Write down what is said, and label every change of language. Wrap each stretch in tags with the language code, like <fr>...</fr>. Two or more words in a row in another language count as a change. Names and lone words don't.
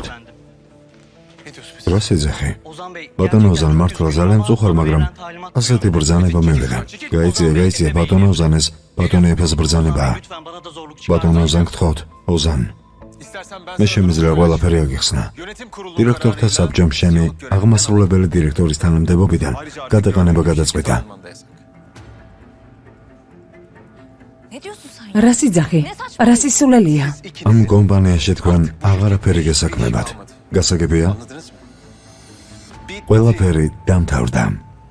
<tr>Ne diyorsun biz?</tr> <ka>რა სიძახი? ბატონო ოზან მართლა ძალიან წუხარ, მაგრამ ასეთი ბრძანება მივიღე. გაიწია ბატონო ოზანეს, ბატონო ეფეს ბრძანებაა. ბატონო ოზან გთხოვთ, ოზან.</ka> <tr>İstersen ben</tr> <ka>მე</ka> <tr>sana</tr> <ka>შემიძლია ყველაფერი აგიხსნა.</ka> <tr>yönetim</tr> <ka>დირექტორთა საბჭომ შენი აღმასრულებელი დირექტორის თანამდებობიდან გადაყენება გადაწყვეტა.</ka> <tr>Ne diyorsun sen?</tr> <ka>რა სიძახი? რა სისულელია? ამ კომპანიაში თქვენ აღარაფერი გესაქმებათ. გასაგებია?</ka> <tr>Anladınız mı?</tr> <ka>ყველაფერი დამთავრდა.</ka>